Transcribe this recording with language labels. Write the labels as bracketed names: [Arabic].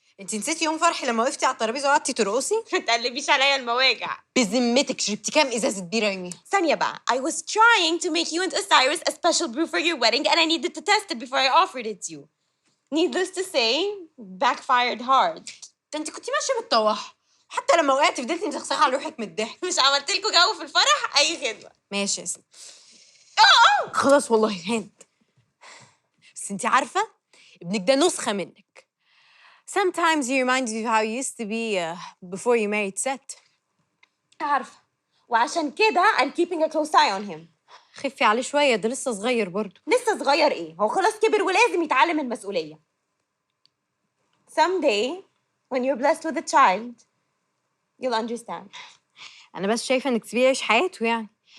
[Arabic] انت نسيتي يوم فرحي لما وقفتي على الترابيزه وقعدتي ترقصي؟ ما تقلبيش عليا المواجع. بذمتك شربتي كام ازازه بيره يوميها؟ ثانيه بقى. [English] I was trying to make you and Osiris a special brew for your wedding and I needed to test it before I offered it to you. Needless to say, backfired hard. [Arabic] ده انت كنتي ماشيه متطوحه. حتى لما وقعتي فضلتي مزخزخه على روحك من الضحك. مش عملت لكم جو في الفرح؟ اي خدمه. ماشي يا ستي. خلاص والله هانت. بس انت عارفه ابنك ده نسخه منك. [English] Sometimes he reminds you of how you used to be before you married Seth. [Arabic] عارفه. وعشان كده [English] I'm keeping a close eye on him. [Arabic] خفي عليه شويه ده لسه صغير برضه. لسه صغير ايه؟ هو خلاص كبر ولازم يتعلم المسؤوليه. [English] Someday when you're blessed with a child you'll understand. [Arabic] انا بس شايفه انك تسيبيه يعيش حياته يعني.